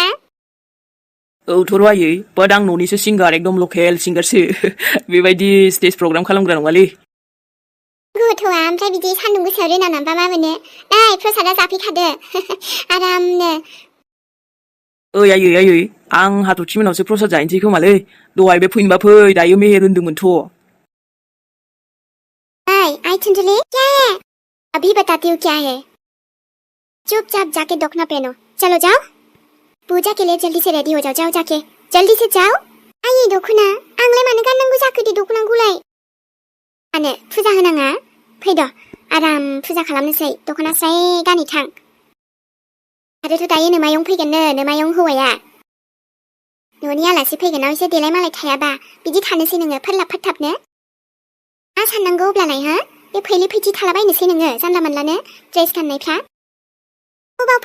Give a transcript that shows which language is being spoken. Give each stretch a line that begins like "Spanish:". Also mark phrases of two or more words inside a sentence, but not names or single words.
Bodo: औथ' र' आयै बाट आं न'निसो सिंगार एकदम लकेल सिंगारसो बेबायदि स्टेज प्रग्राम खालामग्रा नङालै गथ'आ ओमफ्राय बिदि सान्दुं गोसायाव रोना नांबा मा मोनो प्रसादा जाफैखादो आरामनो ओइ आयै आं हाथरखि मोनावसो प्रसाद जाहैनोसै खोमालै दहाय बे फैनोबा फै दायो मेहेर होनदोंमोनथ'
Hindi: आई टुंटली क्या है अभी बताती हूँ क्या है चुपचाप जाके दखना पहनो चलो जाओ पूजा के लिए जल्दी से रेडी हो जाओ जाके जल्दी से जाओ
Bodo: आयै दखना आंलाय मानो गाननांगौ जाखो दे दखनाखौलाय मानो फुजा होनाङा फैद' आराम फुजा खालामनोसै दखना स्राय गानै थां आरोथ' दायो नोमायं फैगोननो नोमायं हौवाया न'नि आलासि फैगोनाव एसे देलाय मालाय थायाबा बिदि थानोसै नोङो फोरलाब फोथाबनो मा साननांगौ अब्लालाय बे फैले फैथि थालाबायनोसै नोङो जानला मोनलानो ड्रेस गाननायफ्रा अबाव